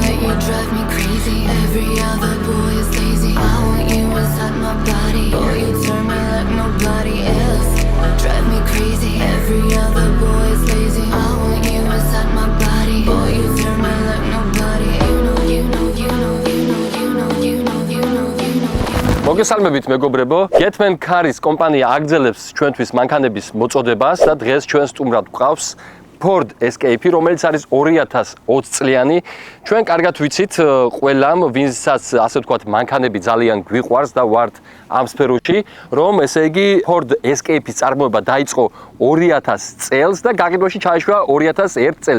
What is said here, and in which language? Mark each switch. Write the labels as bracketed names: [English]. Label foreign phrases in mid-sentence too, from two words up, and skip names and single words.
[English] you drive me crazy. Every other boy is lazy. I want you inside my body. Boy, you turn me like nobody else. Drive me crazy. Every other boy is lazy. I want you inside my body. Boy, you turn me like nobody. [Georgian] მოგესალმებით მეგობრებო, Getman Car-ის კომპანია აგრძელებს ჩვენთვის მანქანების მოწოდებას და დღეს ჩვენ სტუმრად გვყავს Ford Escape, რომელიც არის 2020 წლიანი. ჩვენ კარგად ვიცით ყველამ, ვინცაც ასე ვთქვათ, მანქანები ძალიან გვიყვარს და ვართ ამ სფეროში, რომ ესე იგი Ford Escape-ის წარმოება დაიწყო 2000 წელს და გაყიდვაში ჩაეშვა 2001 წელს.